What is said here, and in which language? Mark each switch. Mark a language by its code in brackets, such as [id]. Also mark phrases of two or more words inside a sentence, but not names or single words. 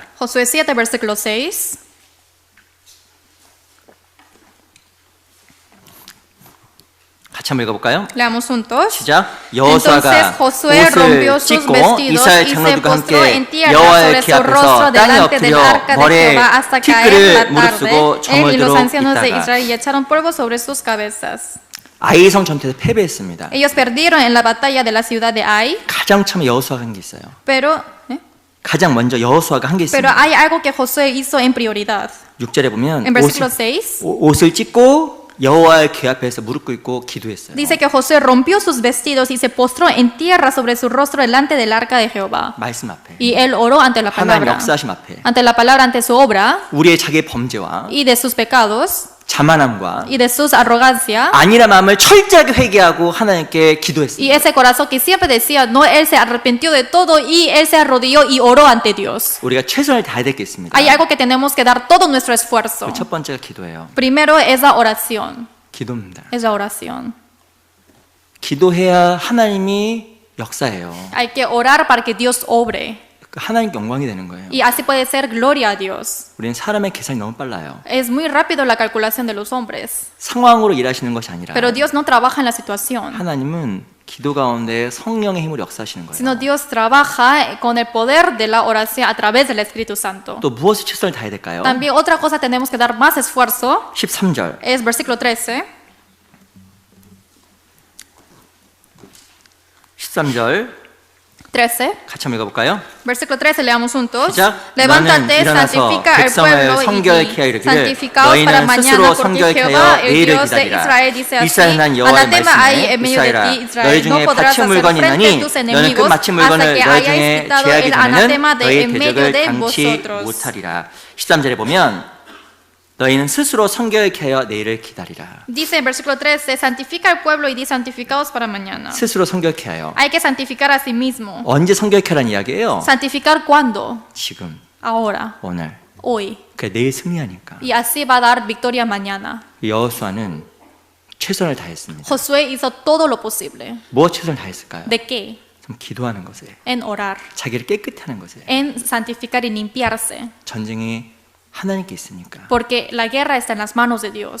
[es] Josué 7, versículo 6. [ko] 같이 한번 읽어볼까요? [es] Leamos juntos. [ko] 시작. [es] Entonces [ko] 여호수아가 [es] Josué rompió [ko] 옷을 [es] sus [ko] 찢고 [es] vestidos [ko] 이스라엘 [es] y se [ko] 장로들과 [es] postró [ko] 함께 [es] en tierra [ko] 여호와의 [es] sobre [ko] 키 [es] su rostro [ko] 앞에서 땅에 [es] delante del [ko] 엎드려 [es] arca de [ko] 머리에 [es] Jehová hasta caer [ko] 티끌을 [es] la [ko] 무릅쓰고 [es] tarde. Él y los [ko] 저물도록 [es] ancianos de [ko] 있다가 [es] Israel y echaron polvo sobre sus cabezas. [ko] 아이성 전투에서 패배했습니다. [es] Ellos perdieron en la batalla de la ciudad de Ai, [ko] 가장 처음에 여호수아가 한 게 있어요. [es] pero [ko] 가장 먼저 여호수아가 한 게 [es] Pero [ko] 있습니다. [es] hay algo que Josué hizo en prioridad. [ko] 6절에 보면 [es] En versículo 6 [ko] 옷을 찢고 여호와의 궤 앞에서 무릎 꿇고 기도했어요. [es] dice que Josué rompió sus vestidos y se postró en tierra sobre su rostro delante del arca de Jehová. [ko] 말씀 앞에 [es] Y él oró ante la [ko] 하나님 [es] palabra, [ko] 역사하심 앞에 [es] ante la palabra, ante su obra [ko] 우리의 자기의 범죄와 [es] y de sus pecados [ko] 자만함과 [es] y de sus arrogancia. [ko] 아니라 마음을 철저하게 회개하고 하나님께 기도했습니다. [es] Y ese corazón que siempre decía, no, él se arrepintió de todo y él se arrodilló y oró ante Dios. [ko] 우리가 최선을 다해야 될 게 있습니다. [es] Hay algo que tenemos que dar todo nuestro esfuerzo. [ko] 첫 번째가 기도예요. [es] Primero es la oración. [ko] 기도입니다. [es] Es la oración. [ko] 기도해야 하나님이 역사해요. [es] Hay que orar para que Dios obre. [ko] 하나님께 영광이 되는 거예요. [es] Y así puede ser gloria a Dios. [ko] 우리는 사람의 계산이 너무 빨라요. [es] Es muy rápido la calculación de los hombres. [ko] 상황으로 일하시는 것이 아니라 [es] Pero Dios no trabaja en la situación, [ko] 하나님은 기도 가운데 성령의 힘으로 역사하시는 거예요. [es] sino Dios trabaja con el poder de la oración a través del Espíritu Santo. [ko] 또 무엇을 최선을 다해야 될까요? [es] También otra cosa tenemos que dar más esfuerzo [ko] 13절. [es] es versículo 13. [ko] 13절 [es] 13. [ko] 같이 한번 읽어볼까요? [es] Versículo 13, leamos juntos. [ko] 시작. [es] Levántate, [ko] 너는 일어나서 [es] santifica al [ko] 백성을 [es] pueblo [ko] 성결케 하여 [es] y [ko] 이르기를 [es] santificaos para [ko] 너희는 [es] mañana, [ko] 스스로 [es] porque [ko] 성결케 [es] Jehová, [ko] 하여 [es] el [ko] 내일을 [es] Dios de [ko] 기다리라. [es] Israel, dice así: [ko] 이스라엘 난 여호와의 [es] Anatema hay en medio de [ko] 말씀에 [es] ti, [ko] 이스라엘아 [es] Israel, [ko] 너희 [es] no [ko] 중에 [es] podrás [ko] 바칠 [es] hacer [ko] 물건이 [es] frente [ko] 있나니 [es] a tus [ko] 너는 그 [es] enemigos [ko] 바칠 [es] hasta [ko] 물건을 [es] que [ko] 너희 [es] hayáis [ko] 중에 [es] quitado [ko] 제하기 [es] el [ko] 전에는 [es] anatema de [ko] 너희 [es] en medio [ko] 대적을 [es] de [ko] 당치 [es] vosotros. [ko] 못하리라. 13절에 보면 너희는 스스로 성결케 하여 내일을 기다리라. [es] Dice en versículo 13, santifica al pueblo y di santificaos para mañana. [ko] 스스로 성결케 하여. [es] Hay que santificar a sí mismo. [ko] 언제 성결케 하라는 이야기예요? [es] Santificar cuándo? [ko] 지금, [es] Ahora, [ko] 오늘. [es] hoy. [ko] 그래 내일 승리하니까. [es] Y así va a dar victoria mañana. [ko] 여호수아는 최선을 다했습니다. [es] Josué hizo todo lo posible. [ko] 무엇 최선을 다했을까요? [es] ¿De qué? [ko] 좀 기도하는 것에, [es] En orar, [ko] 자기를 깨끗게 하는 것에. [es] en santificar y limpiarse. [ko] 전쟁이 하나님께 있으니까. [es] Porque la guerra está en las manos de Dios.